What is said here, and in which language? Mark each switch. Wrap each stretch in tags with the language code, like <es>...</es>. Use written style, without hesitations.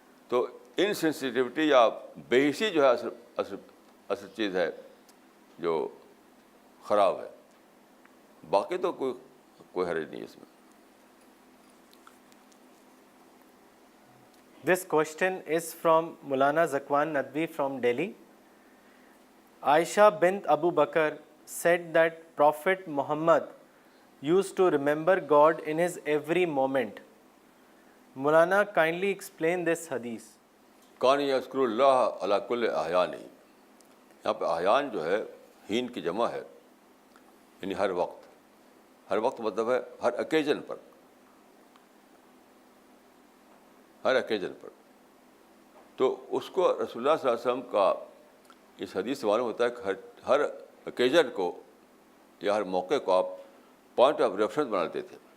<hi>तो इनसेंसिटिविटी या बेहिसी जो है असल चीज़ है जो ख़राब है, बाकी तो कोई हर्ज नहीं है इसमें।</hi> <en>This question is from Maulana Zakwan Nadwi from Delhi. Aisha bint Abu Bakr said that Prophet Muhammad used to remember God in his every moment. Maulana, kindly explain this hadith.</en> <ar>कान यज़कुरुल्लाह अला कुल्लि अहयानी,</ar> <hi>यहाँ पे अहयान जो है हीन की जमा है, यानी हर वक्त मतलब है हर ओकेजन पर, तो उसको रसूलुल्लाह सल्लल्लाहु अलैहि वसल्लम का इस हदीस से मालूम होता है कि हर ओकेजन को या हर मौके को आप पॉइंट ऑफ रेफरेंस बना लेते थे।</hi>